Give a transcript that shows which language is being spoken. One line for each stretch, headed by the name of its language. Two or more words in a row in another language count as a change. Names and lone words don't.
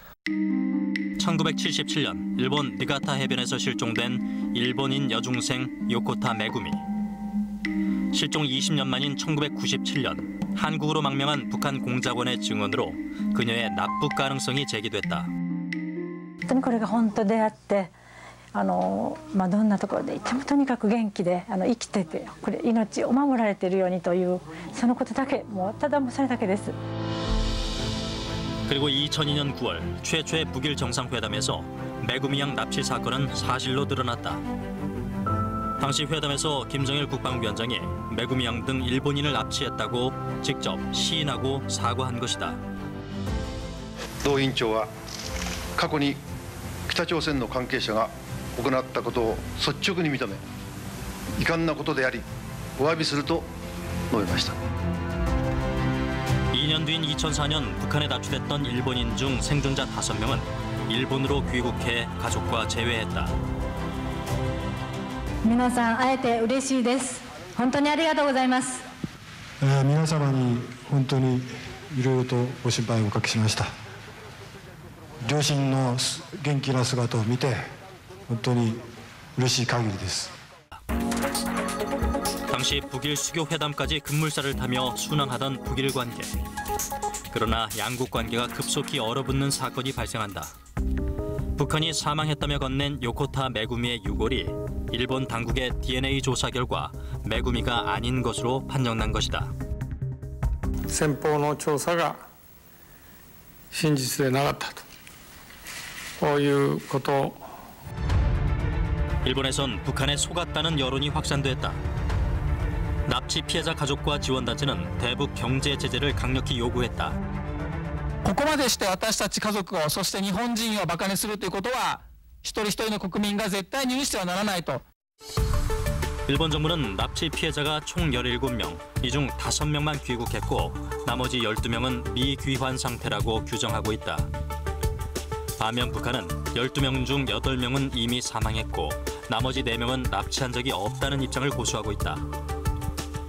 Korean: 1977년 일본 니카타 해변에서 실종된 일본인 여중생 요코타 메구미. 실종 20년 만인 1997년 한국으로 망명한 북한 공작원의 증언으로 그녀의 납북 가능성이 제기됐다.
Japanese: 本当にこれが本当であって、どんなところでいてもとにかく元気で生きてて、これ命を守られているようにというそのことだけ、もうただそれだけです。
Korean: 그리고 2002년 9월 최초의 북일 정상회담에서 메구미 양 납치 사건은 사실로 드러났다. 당시 회담에서 김정일 국방위원장이 메구미 양 등 일본인을 납치했다고 직접 시인하고 사과한 것이다.
Japanese: 同委員長は過去に北朝鮮の関係者が行ったことを率直に認め、遺憾なことでありお詫びすると述べました。
Korean: 2년 뒤인 2004년 북한에 납치됐던 일본인 중 생존자 5명은 일본으로 귀국해 가족과 재회했다.
Japanese: 皆さん会えて嬉しいです。本当にありがとうございます。皆様に本当にいろいろとご心配をおかけしました。両親の元気な姿を見て本当に嬉しい限りです。
Korean: 당시 북일 수교 회담까지 급물살을 타며 순항하던 북일 관계. 그러나 양국 관계가 급속히 얼어붙는 사건이 발생한다. 북한이 사망했다며 건넨 요코타 메구미의 유골이 일본 당국의 DNA 조사 결과 메구미가 아닌 것으로 판정난 것이다.
Japanese: 先方の調査が真実でなかったと、こういうこと.
Korean: 일본에선 북한에 속았다는 여론이 확산됐다. 납치 피해자 가족과 지원단체는 대북 경제 제재를 강력히 요구했다.
Japanese: ここまでして私たち家族を、そして日本人をバカにするということは一人一人の国民が絶対に許してはならないと.
Korean: 일본 정부는 납치 피해자가 총 17명, 이 중 5명만 귀국했고 나머지 12명은 미귀환 상태라고 규정하고 있다. 반면 북한은 12명 중 8명은 이미 사망했고 나머지 4명은 납치한 적이 없다는 입장을 고수하고 있다.